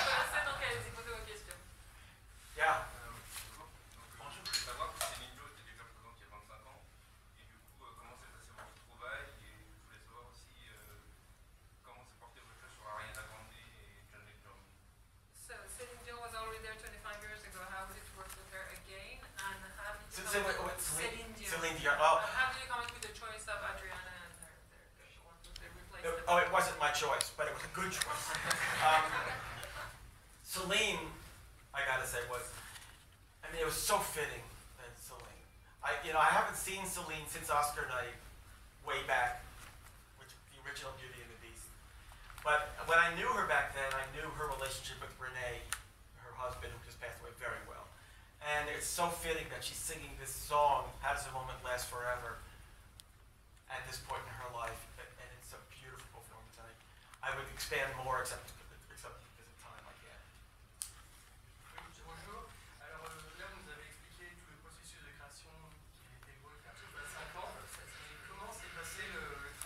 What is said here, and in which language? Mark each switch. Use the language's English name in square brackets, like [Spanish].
[French] C'est donc allez-y, posez vos questions. [English] Yeah. [French] Bonjour. Donc, je voulais savoir que Céline Dion était déjà présente il y a 25 ans. Et du coup, comment s'est passé votre retrouvaille? Et je voulais savoir aussi comment s'est porté votre choix sur Ariana Grande et John Legend. [English] So Celine Dion was already there 25 years ago. How did it work with her again? And how did you come up with Celine Dion? Celine Dion. Oh. How did you come up with the choice of Adriana and the one who they replaced? Oh, it wasn't my choice, but it was a good choice. Celine, I gotta say, it was so fitting that Celine. I haven't seen Celine since Oscar night, way back, which the original Beauty and the Beast. But when I knew her back then, I knew her relationship with Renee, her husband, who just passed away, very well. And it's so fitting that she's singing this song, How Does a Moment Last Forever, at this point in her life, and it's a beautiful performance. I would expand more, except because of time, I can't. [French] Bonjour. Alors là, vous nous avez expliqué tout le processus de création qui était beau faire sur 25 ans. Comment s'est passé le